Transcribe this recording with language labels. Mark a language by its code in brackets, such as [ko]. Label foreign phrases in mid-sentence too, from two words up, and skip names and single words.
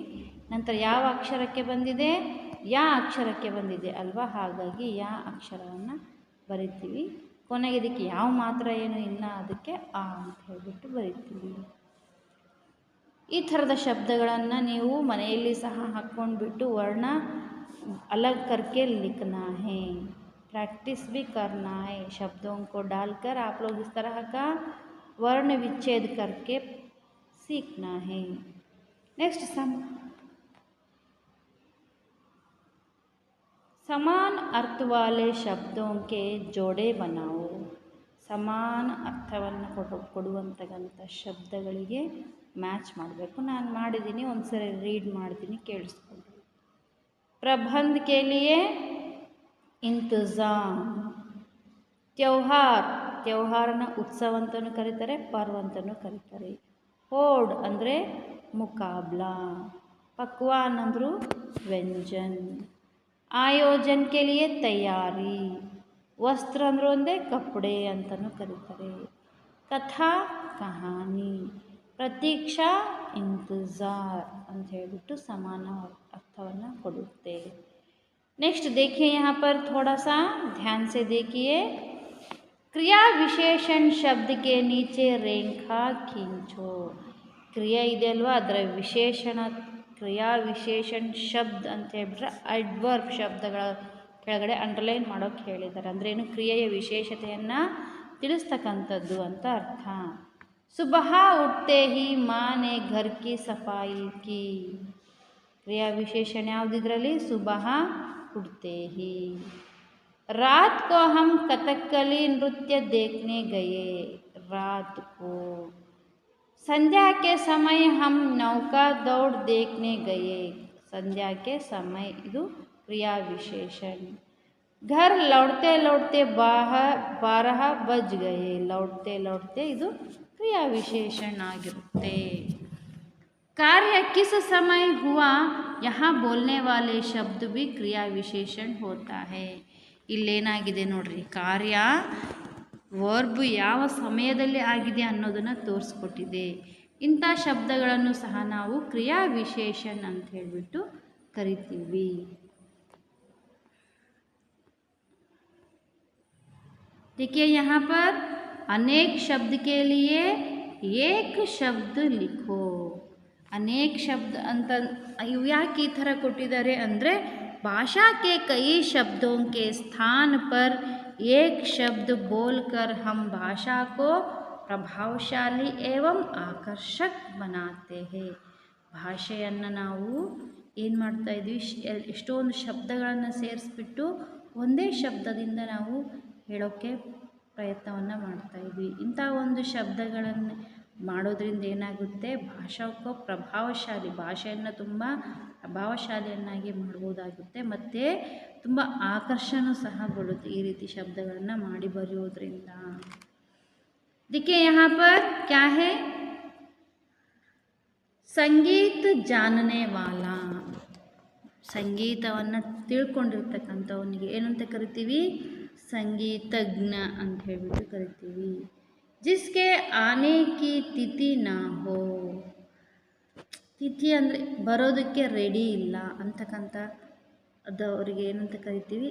[kn] ನಂತರ ಯಾವ ಅಕ್ಷರಕ್ಕೆ ಬಂದಿದೆ, ಯಾ ಅಕ್ಷರಕ್ಕೆ ಬಂದಿದೆ ಅಲ್ವಾ, ಹಾಗಾಗಿ ಯಾ ಅಕ್ಷರವನ್ನು ಬರಿತೀವಿ. ಕೊನೆಗೆ ಇದಕ್ಕೆ ಯಾವ ಮಾತ್ರ ಏನೂ ಇಲ್ಲ, ಅದಕ್ಕೆ ಆ ಅಂತ ಹೇಳಿಬಿಟ್ಟು ಬರಿತೀವಿ. ಈ ಥರದ ಶಬ್ದಗಳನ್ನು ನೀವು ಮನೆಯಲ್ಲಿ ಸಹ ಹಾಕ್ಕೊಂಡ್ಬಿಟ್ಟು ವರ್ಣ [hi] अलग करके लिखना है, प्रैक्टिस भी करना है, शब्दों को डालकर आप लोग इस तरह का वर्ण विच्छेद करके सीखना है. नेक्स्ट समान अर्थ वाले शब्दों के जोड़े बनाओ, [kn] ಸಮಾನ ಅರ್ಥವನ್ನು ಕೊಡುವಂತಕ್ಕಂಥ ಶಬ್ದಗಳಿಗೆ ಮ್ಯಾಚ್ ಮಾಡಬೇಕು. ನಾನು ಮಾಡಿದ್ದೀನಿ, ಒಂದ್ಸರಿ ರೀಡ್ ಮಾಡ್ತೀನಿ, ಕೇಳಿಸ್ಕೊಂಡು. [hi] प्रबंध के लिए इंतज़ाम, [kn] त्योहार, त्योहारನ ಉತ್ಸವ ಅಂತಲೂ ಕರೀತಾರೆ, ಪರ್ವ ಅಂತಲೂ ಕರೀತಾರೆ. ಹೋಡ್ ಅಂದರೆ ಮುಕಾಬ್ಲಾ, ಪಕ್ವಾನ್ ಅಂದರು ವ್ಯಂಜನ್. [hi] ಆಯೋಜನ್ के लिए तैयारी, [kn] ವಸ್ತ್ರ ಅಂದರು ಒಂದೇ ಕಪ್ಪಡೆ ಅಂತಲೂ ಕರೀತಾರೆ. [hi] कथा कहानी, प्रतीक्षा इंतज़ार [kn] ಅಂತ ಹೇಳಿಬಿಟ್ಟು ಸಮಾನ अर्थವನ್ನು ಕೊಡುತ್ತೆ. [hi] नेक्स्ट देखिए यहाँ पर थोड़ा सा ध्यान से देखिए, क्रिया विशेषण शब्द के नीचे रेखा खींचो. [kn] ಕ್ರಿಯೆ ಇದೆ ಅಲ್ವಾ, ಅದರ ವಿಶೇಷಣ ಕ್ರಿಯಾ ವಿಶೇಷಣ ಶಬ್ದ ಅಂತ ಹೇಳ್ಬಿಟ್ರೆ ಅಡ್ವರ್ಬ್ ಶಬ್ದಗಳ ಕೆಳಗಡೆ ಅಂಡರ್ಲೈನ್ ಮಾಡೋಕ್ಕೆ ಹೇಳಿದ್ದಾರೆ. ಅಂದ್ರೇನು, ಕ್ರಿಯೆಯ ವಿಶೇಷತೆಯನ್ನು ತಿಳಿಸ್ತಕ್ಕಂಥದ್ದು ಅಂತ ಅರ್ಥ. [hi] सुबह उठते ही माँ ने घर की सफाई की, [kn] ಕ್ರಿಯಾ ವಿಶೇಷಣ ಯಾವುದಿದ್ರಲ್ಲಿ, [hi] सुबह उठते ही. रात को हम कथकली नृत्य देखने गए, रात को. संध्या के समय हम नौका दौड़ देखने गए, संध्या के समय [kn] ಇದು ಕ್ರಿಯಾ ವಿಶೇಷಣ. [hi] घर लौटते लौटते 12 बज गए, लौटते लौटते [kn] ಇದು ಕ್ರಿಯಾ ವಿಶೇಷಣ ಆಗಿರುತ್ತೆ. [hi] कार्य किस समय हुआ, यहाँ बोलने वाले शब्द भी क्रिया विशेषण होता है. [kn] ಇಲ್ಲೇನಾಗಿದೆ ನೋಡ್ರಿ, ಕಾರ್ಯ ವರ್ಬ್ ಯಾವ ಸಮಯದಲ್ಲಿ ಆಗಿದೆ ಅನ್ನೋದನ್ನು ತೋರಿಸ್ಕೊಟ್ಟಿದೆ. ಇಂಥ ಶಬ್ದಗಳನ್ನು ಸಹ ನಾವು ಕ್ರಿಯಾ ವಿಶೇಷಣ ಅಂತ ಹೇಳಿಬಿಟ್ಟು ಕರಿತೀವಿ. [hi] देखिए यहाँ पर अनेक शब्द के लिए एक शब्द लिखो. अनेक शब्द [kn] ಅಂತ ಇವು ಯಾಕೆ ಈ ಥರ ಕೊಟ್ಟಿದ್ದಾರೆ ಅಂದರೆ, [hi] भाषा के कई शब्दों के स्थान पर एक शब्द बोलकर हम भाषा को प्रभावशाली एवं आकर्षक बनाते हैं. [kn] ಭಾಷೆಯನ್ನು ನಾವು ಏನು ಮಾಡ್ತಾ ಇದ್ವಿ, ಎಷ್ಟೊಂದು ಶಬ್ದಗಳನ್ನು ಸೇರಿಸ್ಬಿಟ್ಟು ಒಂದೇ ಶಬ್ದದಿಂದ ನಾವು ಹೇಳೋಕ್ಕೆ ಪ್ರಯತ್ನವನ್ನು ಮಾಡ್ತಾಯಿದ್ವಿ. ಇಂಥ ಒಂದು ಶಬ್ದಗಳನ್ನು ಮಾಡೋದ್ರಿಂದ ಏನಾಗುತ್ತೆ, ಭಾಷಾಕ್ಕೂ ಪ್ರಭಾವಶಾಲಿ, ಭಾಷೆಯನ್ನು ತುಂಬ ಪ್ರಭಾವಶಾಲಿಯನ್ನಾಗಿ ಮಾಡ್ಬೋದಾಗುತ್ತೆ, ಮತ್ತು ತುಂಬ ಆಕರ್ಷಣೆ ಸಹ ಬರುತ್ತೆ ಈ ರೀತಿ ಶಬ್ದಗಳನ್ನು ಮಾಡಿ ಬರೆಯೋದ್ರಿಂದ. [hi] देखिए यहाँ पर क्या है, संगीत जानने वाला. [kn] ಸಂಗೀತವನ್ನು ತಿಳ್ಕೊಂಡಿರ್ತಕ್ಕಂಥವನಿಗೆ ಏನಂತ ಕರಿತೀವಿ? ಸಂಗೀತಜ್ಞ ಅಂತ ಹೇಳ್ಬಿಟ್ಟು ಕರಿತೀವಿ. [hi] जिसके आने की तिथि ना हो, [kn] ತಿಥಿ ಅಂದರೆ ಬರೋದಕ್ಕೆ ರೆಡಿ ಇಲ್ಲ ಅಂತಕ್ಕಂಥ ಅದು ಅವರಿಗೆ ಏನಂತ ಕರಿತೀವಿ?